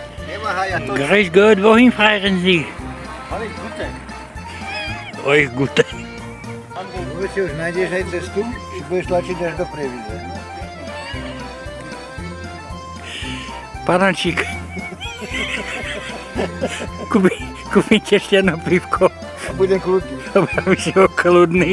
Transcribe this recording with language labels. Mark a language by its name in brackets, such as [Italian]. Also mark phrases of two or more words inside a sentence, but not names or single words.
[German] Grüß Gott, wohin fahren Sie? Alles Gute. Oj, gute. [Slovak] Vy si už nájdeš aj cestu, si budeš tlačiť až do Prievidze. Panáčik. Kúpite ešte jedno pivko. A budem kľudný. Aby si bol kľudný.